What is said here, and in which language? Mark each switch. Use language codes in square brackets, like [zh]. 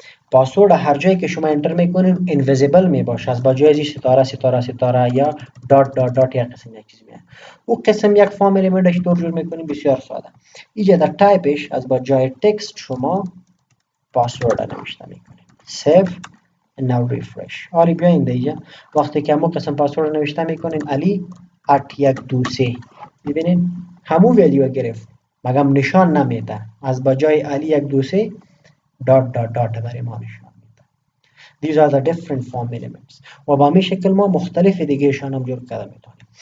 [fa] پاسورد هر جایی که شما انتر میکنین اینویزیبل میباشه، از باجای ازی ستاره ستاره ستاره یا دات دات دات یا قسم یک چیز میاد. او قسم یک فارم الیمنتش دور جور میکنین بسیار ساده. اینجا در تایپش از باجای تکست شما پاسورد نوشته میکنین. [en] Save now refresh. [fa] حالا بیاین دیگه وقتی که همون قسم پاسورد نوشته میکنین علی @123 ببینین همون ولیو گرفت مگم نشان نمیده، از بجای علی 123 دات دات دات برای ما نشان میده. [en] These are the different form elements [fa] و با همین شکل ما مختلف دیگه شان هم جور کرده میتونیم.